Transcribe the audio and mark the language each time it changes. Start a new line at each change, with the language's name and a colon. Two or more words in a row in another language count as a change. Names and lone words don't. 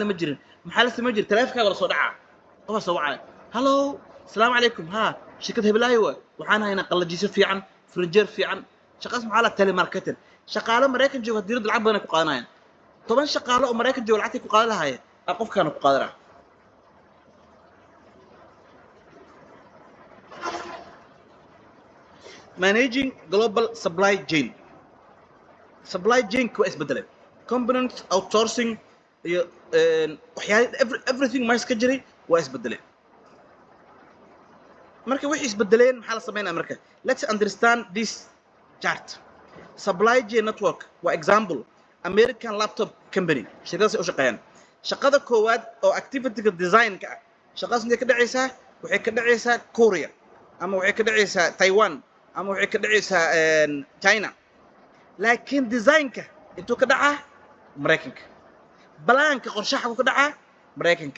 Somali: ma jirin maxaa la sameeyay taleefankaaga la soo dhacaa qof soo wacay hello
Arabic: السلام عليكم
Somali: ha shirkad hebelaayo waxaan haynaa qalajiso fiican furniture fiican shaqaas maxaa la
English: tele marketing
Somali: shaqaale Mareykan jooga diirada lacag badan ku qaadanayaan 10 shaqaale oo Mareykan jooga lacagtii ku qaadan lahaayeen qofkaana ku qaadanaa
English: managing global supply chain
Somali: ku isbedelay
English: components outsourcing
Somali: iyo everything ma iska jiray waa isbedelay marka wixii isbedeleen maxaa la sameeynaa marka
English: let's understand this chart supply chain network
Somali: waa
English: example American laptop
Somali: company shirkadaas oo shaqeeyaan shaqada koowaad oo activity-ga design-ka ah shaqadaas intee ka dhacaysaa waxay ka dhacaysaa Korea ama waxay ka dhacaysaa Taiwan ama waxay ka dhacaysaa China laakiin design-ka intuu ka dhacaa Mareykanka balaanka qorshaha ku dhacaa Mareykanka